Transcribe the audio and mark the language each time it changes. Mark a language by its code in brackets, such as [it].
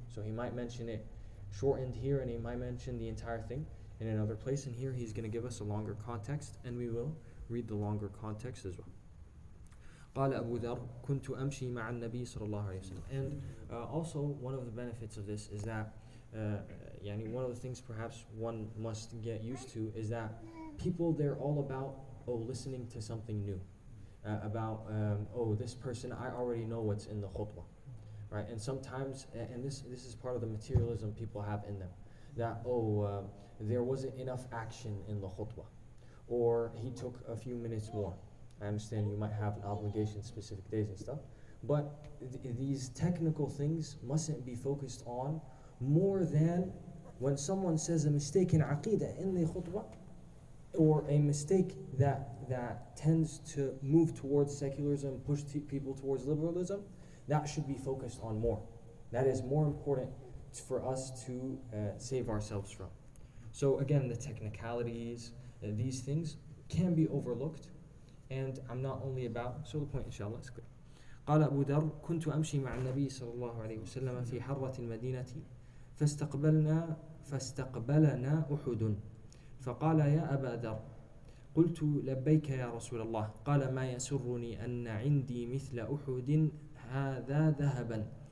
[en] So he might mention it shortened here, and he might mention the entire thing in another place, and here he's going to give us a longer context, and we will read the longer context as well. [ar] قال أبو ذر كنت أمشي مع النبي صلى الله عليه وسلم. [en] And also one of the benefits of this is that one of the things perhaps one must get used to is that people, they're all about listening to something new, about this person, I already know what's in the khutbah. Right? And sometimes, and this is part of the materialism people have in them, that there wasn't enough action in the khutbah, or he took a few minutes more. I understand you might have an obligation specific days and stuff, but these technical things mustn't be focused on more than when someone says a mistake in aqidah in the khutbah, or a mistake that tends to move towards secularism, push people towards liberalism. That should be focused on more. That is more important for us to save ourselves from. So again, the technicalities, these things can be overlooked, and I'm not only about, so the point inshallah is clear. [ar] قال أبو ذر كنت أمشي مع النبي صلى الله عليه وسلم في حرة المدينة فاستقبلنا أحد فقال يا أبا ذر قلت لبيك يا رسول الله قال ما يسرني أن عندي مثل أحد هذا ذهبا